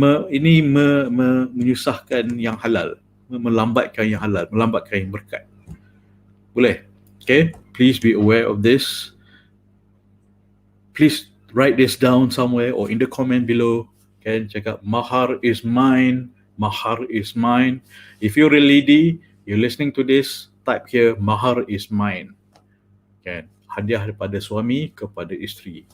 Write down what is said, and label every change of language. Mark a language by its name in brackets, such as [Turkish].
[Malay] Ini menyusahkan yang halal, melambatkan yang halal, melambatkan yang berkat. Boleh? [English] Okay, please be aware of this. Please write this down somewhere or in the comment below. [Malay] Kan, cakap [English] mahar is mine. Mahar is mine. If you're a lady, you're listening to this, type here, mahar is mine. [Malay] Kan, hadiah daripada suami kepada isteri.